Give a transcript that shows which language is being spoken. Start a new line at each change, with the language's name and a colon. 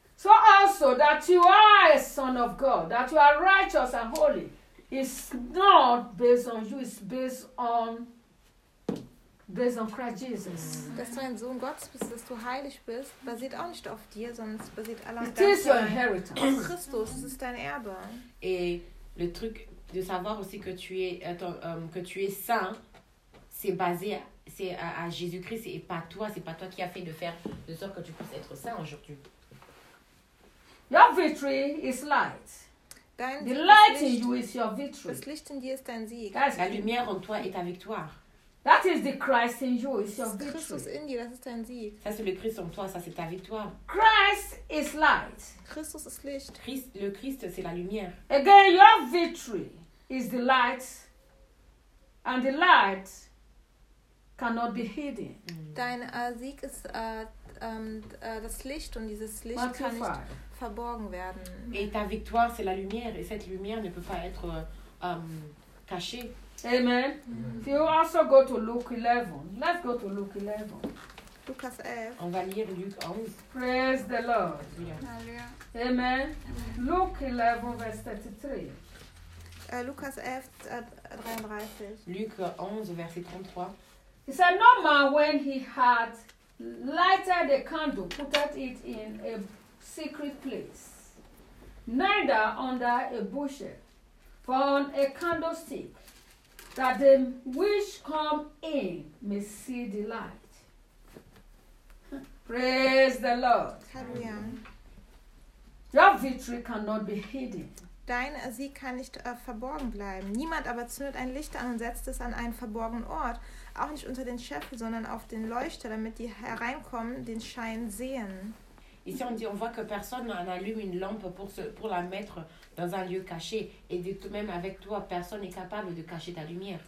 English: So also that you are a son of God, that you are righteous and holy. It's not based on you, it's based on Christ Jesus.
German: Dass du ein Sohn Gottes bist, dass du heilig bist, basiert auch nicht auf dir, sondern es basiert allein auf
English: Christus. It is your inheritance.
German: Christus, es ist dein Erbe.
French: Et le truc de savoir aussi que tu es saint, c'est basé à Jésus-Christ et pas toi, c'est pas toi qui a fait de faire de sorte que tu puisses être saint aujourd'hui.
English: Your victory is light. The light in you is your victory.
German: Das Licht in dir ist dein Sieg.
French: La lumière en toi est ta victoire.
English: That is the Christ in you, it's your victory.
German: Christus in dir, das ist dein Sieg.
French: Ça c'est le Christ en toi, ça c'est ta victoire.
English: Christ is light.
German: Christus ist Licht.
French: Le Christ c'est la lumière.
English: Again, your victory is the light, and the light cannot be hidden.
German: Dein Sieg ist das Licht und dieses Licht Matthew kann nicht 5. Verborgen werden.
French: Et ta victoire c'est la lumière et cette lumière ne peut pas être cachée.
English: Amen. If you also go to Luke 11. Let's go to Luke 11.
German: Lucas 11.
French: On va lire Luc 11.
English: Praise the Lord. Yeah. Amen. Amen. Luke 11 verse 33.
German: Lucas 11 33.
French: Luc 11 verset 33.
English: He said, no man when he had lighted a candle put it in a secret place, neither under a bushel, but on a candlestick, that the which come in may see the light. Praise the Lord. Hallelujah. Your victory cannot be hidden.
German: Dein Sieg kann nicht verborgen bleiben. Niemand aber zündet ein Licht an und setzt es an einen verborgenen Ort, auch nicht unter den Scheffel, sondern auf den Leuchter, damit die hereinkommen den Schein sehen.
French: Ici on dit, on voit que personne n'allume une lampe pour la mettre dans un lieu caché. Et de tout même avec toi, personne n'est capable de cacher ta lumière.